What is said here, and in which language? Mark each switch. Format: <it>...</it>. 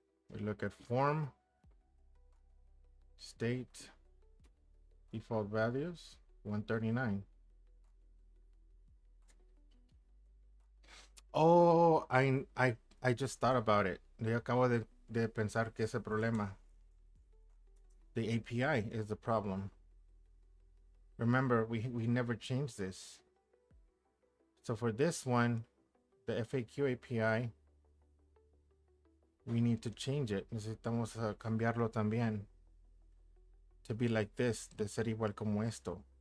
<en>We look at form, state, default values, 139. Oh, I just thought about it.</en> <es>Yo acabo de pensar que ese problema.</es> <en>The API is the problem. Remember, we never changed this. So for this one, the FAQ API, we need to change it.</en> <es>Necesitamos cambiarlo también.</es> <en>To be like this,</en> <es>de ser igual como esto.</es>